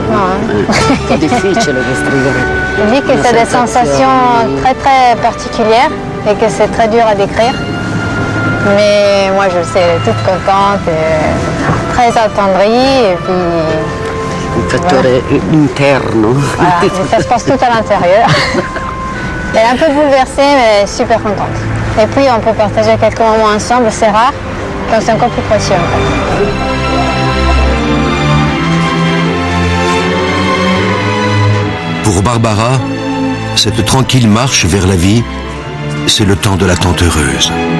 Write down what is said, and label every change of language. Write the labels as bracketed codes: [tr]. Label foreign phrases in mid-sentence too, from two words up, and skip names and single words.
[it] No, È difficile descrivere. [fr] Je dis que c'est des sensations très très particulières et que c'est très dur à décrire. Mais moi je sais, elle est toute contente, et très attendrie et puis [it] Un fattore interno. [fr] voilà, mais ça se passe tout à l'intérieur. Elle est un peu bouleversée mais super contente. Et puis on peut partager quelques moments ensemble, c'est rare, donc c'est encore plus précieux en fait. Pour Barbara, cette tranquille marche vers la vie, c'est le temps de l'attente heureuse.